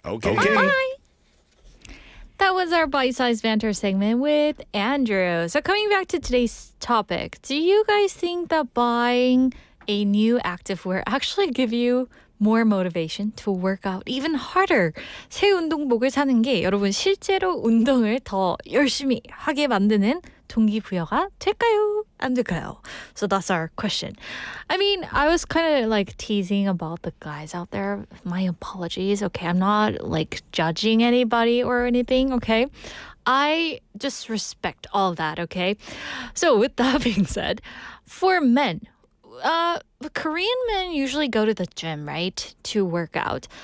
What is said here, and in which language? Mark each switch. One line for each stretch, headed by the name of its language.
English: Okay. Bye. That was our bite-sized banter segment with Andrew. So coming back to today's topic, do you guys think that buying a new activewear actually give you more motivation to work out even harder?
Korean: 새 운동복을 사는 게 여러분 실제로 운동을 더 열심히 하게 만드는 동기부여가 될까요? 안 될까요?
English: So that's our question. I mean, I was kind of like teasing about the guys out there. My apologies. Okay, I'm not like judging anybody or anything, okay? I just respect all that, okay? So with that being said, for men, Korean men usually go to the gym, right, to work out.